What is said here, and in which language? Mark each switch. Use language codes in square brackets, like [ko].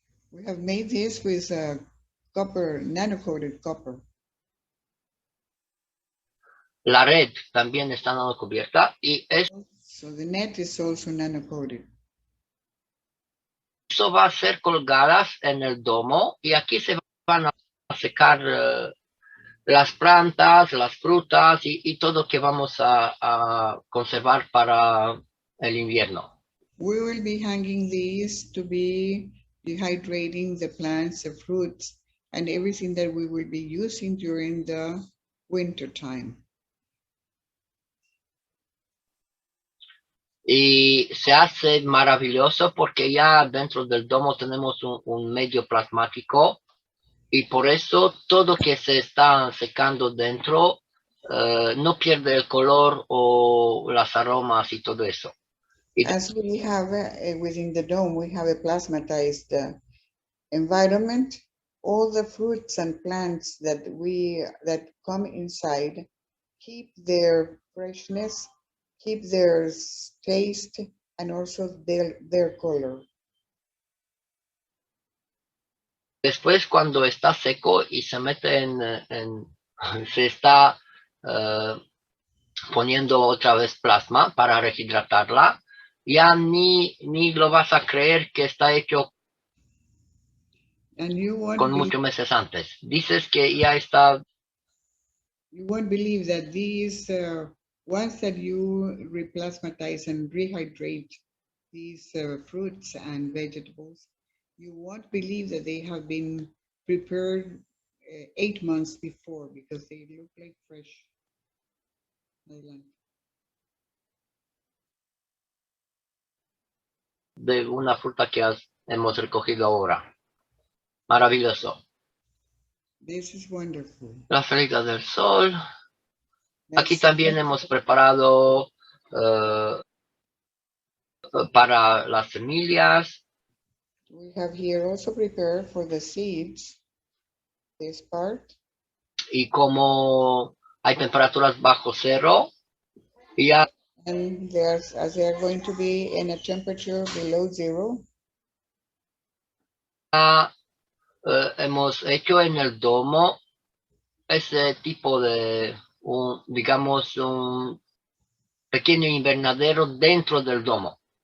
[en] We have made this with copper, nano-coated copper. [es] La red también está nanocubierta y [en] So the net is also nano-coated. [es] eso va a ser colgadas en el domo y aquí se van a secar las plantas, las frutas y todo que vamos a conservar para el invierno. [en] We will be hanging these to be dehydrating the plants, the fruits, and everything that we will be using during the winter time. [es] Y se hace maravilloso porque ya dentro del domo tenemos un medio plasmático y por eso todo que se está secando dentro no pierde el color o las aromas y todo eso. [en] As we have within the dome, we have a plasmatized environment. All the fruits and plants that come inside keep their freshness, keep their taste, and also their color. [es] Después cuando está seco y se mete se está poniendo otra vez plasma para rehidratarla, ya ni lo vas a creer que está hecho con muchos meses antes. Dices que ya está. [en] You won't believe that these, once that you replasmatize and rehydrate these fruits and vegetables, you won't believe that they have been prepared 8 months before because they look like fresh. [es] De una fruta que hemos recogido ahora. Maravilloso. [en] This is wonderful. [es] La salida del sol. Aquí también hemos preparado para las semillas. [en] We have here also prepared for the seeds, this part. [es] Y como hay temperaturas bajo cero, ya [en] and as they are going to be in a temperature below 0. [es] Hemos hecho en el domo ese tipo de, digamos, un pequeño invernadero dentro del domo.